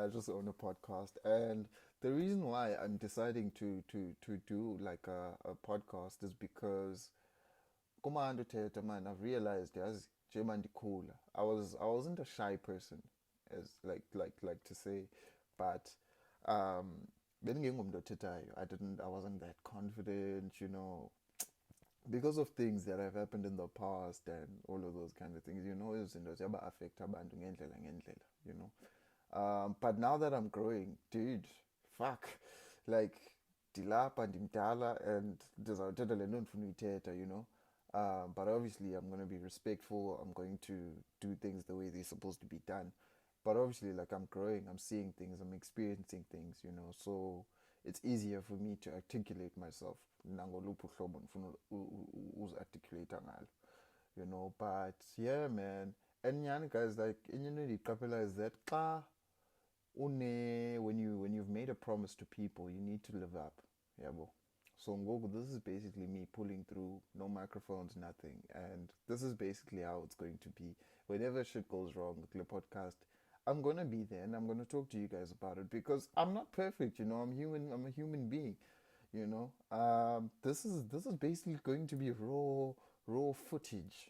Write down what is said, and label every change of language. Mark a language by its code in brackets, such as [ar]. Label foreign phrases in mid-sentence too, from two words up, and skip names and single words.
[en] I just own a podcast, and the reason why I'm deciding to do like a podcast is because Kumando Theatre, man, I've realized as Jemandikula. I wasn't a shy person, as like to say, but um I wasn't that confident, because of things that have happened in the past and all of those kind of things, [xh] izinto ziyaba-affect abantu ngendlela. [en] But now that I'm growing, dude, fuck, like [xh] ndilapha ndimdala and ndizawuthetha le nto ndifuna uyithetha. [en] But obviously I'm going to be respectful. I'm going to do things the way they're supposed to be done. But obviously, like, I'm growing, I'm seeing things, I'm experiencing things. So it's easier for me to articulate myself [xh] nangoluphi uhlobo ndifuna uzi-articulate ngalo. [en] But yeah, man. And nyani, guys, like, [xh] into ndiyiqaphela [en] is that when you've made a promise to people, you need to live up. [xh] Yabo. So Ngoku, [en] this is basically me pulling through, no microphones, nothing. And this is basically how it's going to be. Whenever shit goes wrong with the podcast, I'm gonna be there and I'm gonna talk to you guys about it because I'm not perfect, I'm human, I'm a human being, this is basically going to be raw footage.